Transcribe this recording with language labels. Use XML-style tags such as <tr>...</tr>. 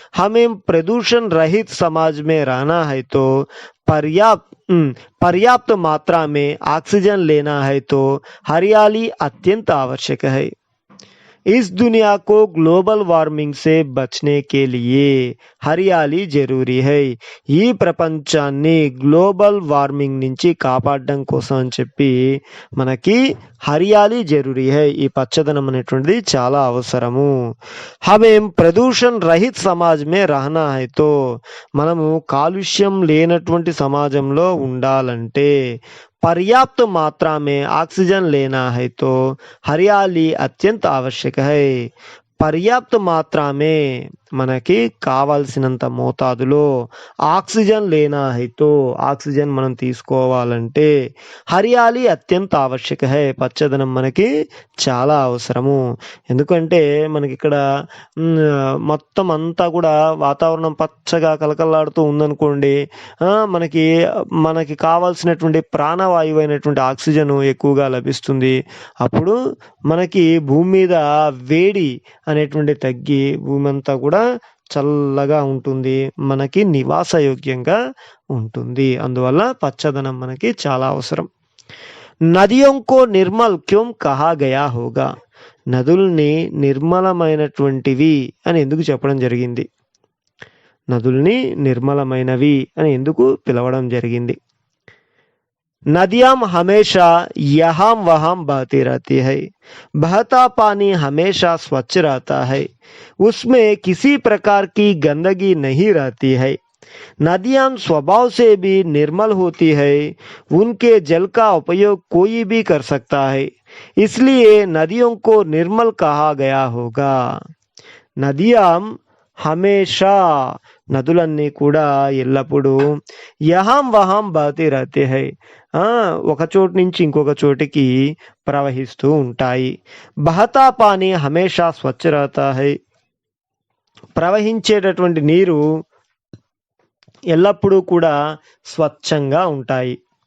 <hi>हमें प्रदूषण रहित समाज में रहना है तो पर्याप्त मात्रा में ऑक्सीजन लेना है तो हरियाली अत्यंत आवश्यक है. इस दुनिया को ग्लोबल वार्मिंग से बचने के लिए हरियाली जरूरी है.</hi> <te>ఈ ప్రపంచాన్ని గ్లోబల్ వార్మింగ్ నుంచి కాపాడడం కోసం అని చెప్పి మనకి</te> <hi>హరియాలి జరూరీ హై,</hi> <te>ఈ పచ్చదనం అనేటువంటిది చాలా అవసరము.</te> <hi>హమేం ప్రదూషణ్ రహిత్ సమాజ్ మే రహనా హై తో.</hi> <te>మనము కాలుష్యం లేనటువంటి సమాజంలో ఉండాలంటే</te> <hi>पर्याप्त मात्रा में ऑक्सीजन लेना है तो हरियाली अत्यंत आवश्यक है. पर्याप्त मात्रा में</hi> <te>మనకి కావాల్సినంత మోతాదులో ఆక్సిజన్</te> <hi>లేనా హైతో</hi> <te>ఆక్సిజన్ మనం తీసుకోవాలంటే హరియాలి</te> <hi>అత్యంత ఆవశ్యక హై,</hi> <te>పచ్చదనం మనకి చాలా అవసరము. ఎందుకంటే మనకి ఇక్కడ మొత్తం అంతా కూడా వాతావరణం పచ్చగా కలకల్లాడుతూ ఉందనుకోండి, మనకి మనకి కావాల్సినటువంటి ప్రాణవాయువు అయినటువంటి ఆక్సిజన్ ఎక్కువగా లభిస్తుంది. అప్పుడు మనకి భూమి మీద వేడి అనేటువంటి తగ్గి భూమి అంతా కూడా చల్లగా ఉంటుంది, మనకి నివాసయోగ్యంగా ఉంటుంది. అందువల్ల పచ్చదనం మనకి చాలా అవసరం.</te> <hi>నదియోं को निर्मल क्यों कहा गया होगा?</hi> <te>నదుల్ని నిర్మలమైనటువంటివి అని ఎందుకు చెప్పడం జరిగింది? నదుల్ని నిర్మలమైనవి అని ఎందుకు పిలవడం జరిగింది?</te> <hi>नदियाँ हमेशा यहाँ वहाँ बहती रहती है, बहता पानी हमेशा स्वच्छ रहता है, उसमें किसी प्रकार की गंदगी नहीं रहती है। नदियाँ स्वभाव से भी निर्मल होती है, उनके जल का उपयोग कोई भी कर सकता है, इसलिए नदियों को निर्मल कहा गया होगा। नदियाँ हमेशा</hi> <te>నదులన్నీ కూడా ఎల్లప్పుడూ</te> <hi>యహాం వహాం బహతే రహతే హై,</hi> <te>ఒక చోటు నుంచి ఇంకొక చోటికి ప్రవహిస్తూ ఉంటాయి.</te> <hi>బహతా పానీ హమేషా స్వచ్ఛ రహతా హై,</hi> <te>ప్రవహించేటటువంటి నీరు ఎల్లప్పుడూ కూడా స్వచ్ఛంగా ఉంటాయి.</te>